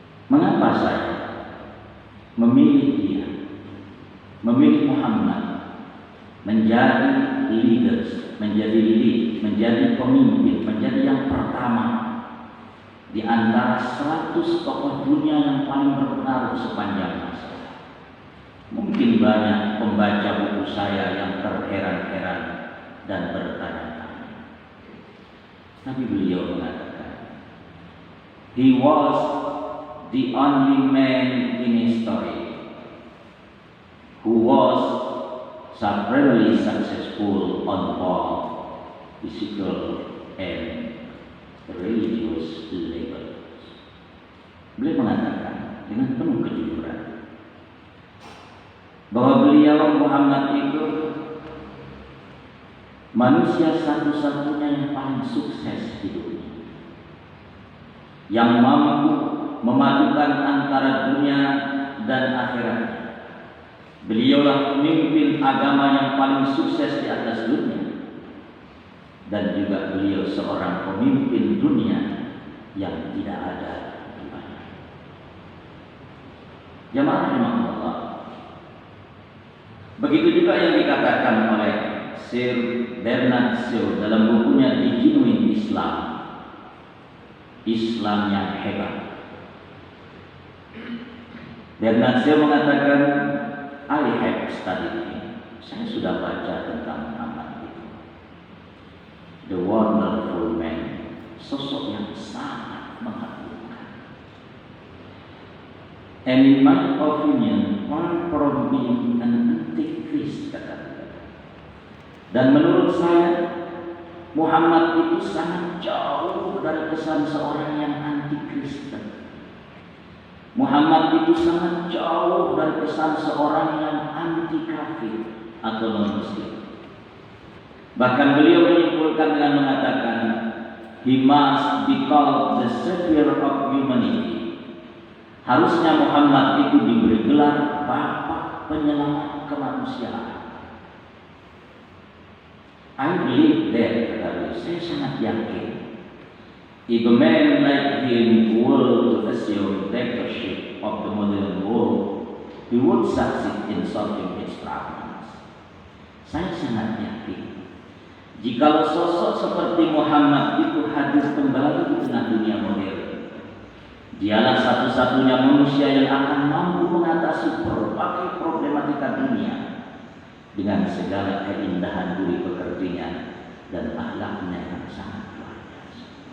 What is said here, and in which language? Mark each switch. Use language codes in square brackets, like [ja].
[id] Mengapa saya memilih dia, memilih Muhammad menjadi leaders, menjadi pemimpin, menjadi yang pertama di antara 100 tokoh dunia yang paling berpengaruh sepanjang masa? Mungkin banyak pembaca buku saya yang terheran-heran dan bertanya-tanya. Tapi beliau mengatakan, [en] "He was the only man in history who was supremely successful on both physical and religious level." [id] Beliau mengatakan dengan penuh kejujuran, bahwa beliau Muhammad itu manusia satu-satunya yang paling sukses di dunia, yang mampu memadukan antara dunia dan akhirat. Beliaulah pemimpin agama yang paling sukses di atas dunia, dan juga beliau seorang pemimpin dunia yang tidak ada di mana. Jamaah rahimahullah. Begitu juga yang dikatakan oleh Sir Bernard Shaw dalam bukunya The Genuine Islam, Islam yang hebat. [en] Bernard Shaw [id] mengatakan, [en] I have studied him. [id] Saya sudah baca tentang Muhammad itu. [en] The wonderful man, [id] sosok yang sangat mengagumkan. [en] And in my opinion, far from being an antichrist, [id] kata dia. Dan menurut saya, Muhammad itu sangat jauh dari kesan seorang yang anti-Kristen. Muhammad itu sangat jauh dari kesan seorang yang anti-kafir atau non-muslim. Bahkan beliau menyimpulkan dengan mengatakan, [en] he must be called the savior of humanity. [id] Harusnya Muhammad itu diberi gelar Bapak Penyelamat kemanusiaan. [en] I believe that, [id] kata beliau, saya sangat yakin. [en] If a man like him were to assume leadership of the modern world, he would succeed in solving its problems. [id] Saya sangat yakin, jikalau sosok seperti Muhammad itu hadir kembali di tengah dunia modern, dialah satu-satunya manusia yang akan mampu mengatasi berbagai problematika dunia dengan segala keindahan budi pekertinya dan akhlaknya yang sangat luar biasa.